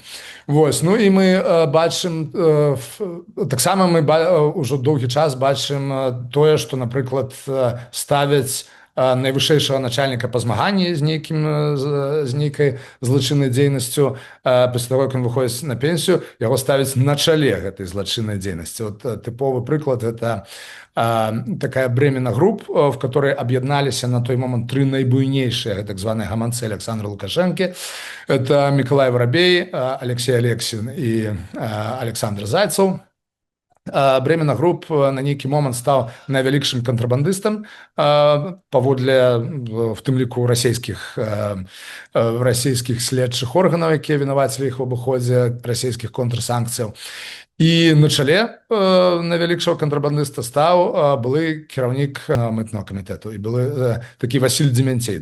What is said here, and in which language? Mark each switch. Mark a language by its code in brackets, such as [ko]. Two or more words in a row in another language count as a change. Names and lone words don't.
[be] Вось, ну і мы бачым, таксама мы ўжо доўгі час бачым тое, што, напрыклад, ставяць найвышэйшага начальніка па змаганні з нейкай злачыннай дзейнасцю, пасля таго, як ён выходзіць на пенсію, яго ставяць на чале гэтай злачыннай дзейнасці. Вот тыповы прыклад — [ru] это такая Бремена Групп, в которой объединялись на той момент три наибуйнейшие [be] так званые гаманцы [ru] Александра Лукашенко. Это Миколай Воробей, Алексей Алексин и Александр Зайцев. [be] Бремена Групп на нейкі момант стаў найвялікшым кантрабандыстам паводле, в тым ліку, расійскіх следчых органаў, якія вінавацілі іх у абыходзе расійскіх контрсанкцыяў. І на чале найвялікшага кантрабандыста стаў былы кіраўнік мытнага камітэту, і былы такі Васіль Демянцей.